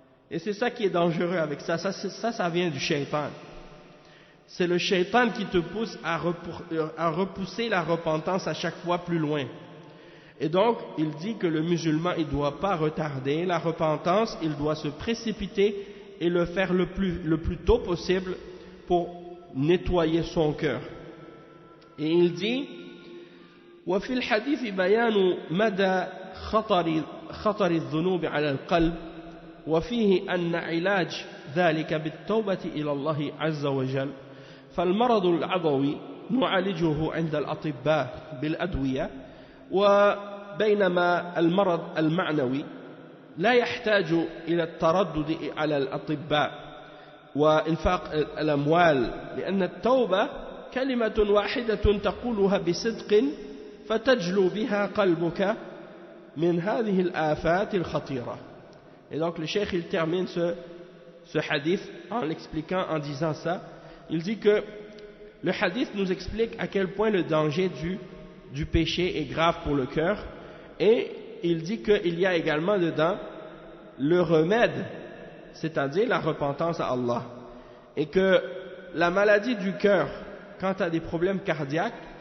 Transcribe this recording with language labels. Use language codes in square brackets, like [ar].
[fr] Et c'est ça qui est dangereux avec ça. Ça vient du shaitan. C'est le shaitan qui te pousse à repousser la repentance à chaque fois plus loin. Et donc, il dit que le musulman, il ne doit pas retarder la repentance, il doit se précipiter et le faire le plus tôt possible pour nettoyer son cœur. Et il dit, [ar] وفي الحديث بيان مدى خطر الذنوب على القلب وفيه أن علاج ذلك بالتوبة إلى الله عز وجل فالمرض العضوي نعالجه عند الأطباء بالأدوية وبينما المرض المعنوي لا يحتاج إلى التردد على الأطباء وإنفاق الأموال لأن التوبة كلمة واحدة تقولها بصدق فتجلو بها قلبك من هذه الآفات الخطيرة. [fr] Et donc le cheikh il termine ce hadith en l'expliquant en disant ça. Il dit que le hadith nous explique à quel point le danger du péché est grave pour le cœur, et il dit qu'il y a également dedans le remède, c'est-à-dire la repentance à Allah, et que la maladie du cœur, quand tu as des problèmes cardiaques,